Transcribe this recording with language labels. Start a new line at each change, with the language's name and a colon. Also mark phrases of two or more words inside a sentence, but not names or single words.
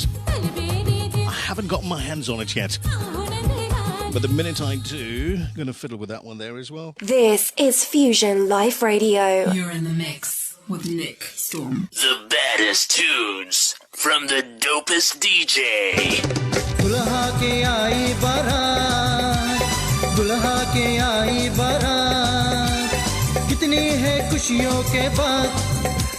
English: I haven't got my hands on it yet. But the minute I do, I'm going to fiddle with that one there as well. This is Fusion Life Radio. You're in the mix with Nick Storm. The baddest tunes from the dopest DJ.
Hindi: दुल्हा के आई बारात, दुल्हा के आई बारात, कितनी है खुशियों के बाद,